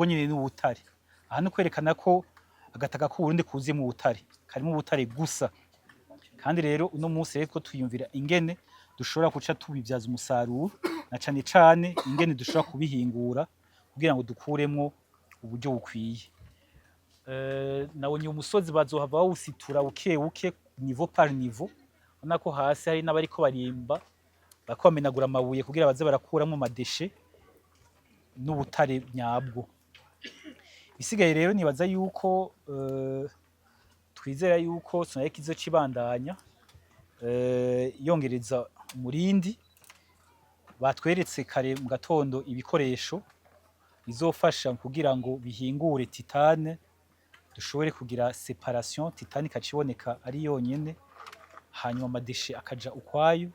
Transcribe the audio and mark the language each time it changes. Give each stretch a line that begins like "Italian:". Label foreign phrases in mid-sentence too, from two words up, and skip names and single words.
Rundi: nyine n'ubutare aha no kwerekana ko agataka ko Burundi kuziye mu butare karimo ubutare gusa kandi rero uno munsi rero ko twiyumvira ingene dushobora kuca tubibyaza umusaruro na cane ingene dushobora kubihingura kugira ngo dukuremwo uburyo bukwiye nabonye umusozi bazohava bawusitura buke
French: niveau par niveau
Rundi: ubona ko hasi hari n'abariko barimba bakomenagura amabuye kugira baze barakuramo madeshe n'ubutare nyabwo isigaye rero nibaza yuko twizera yuko Sonarec izo cibandanya yongereza umurindi batweretse kare mu gatondo ibikoresho bizofasha kugira ngo bihingure titane dushobore kugira separation titane ikaciboneka ari yonyene hanyuma amadeshe akaja ukwayo.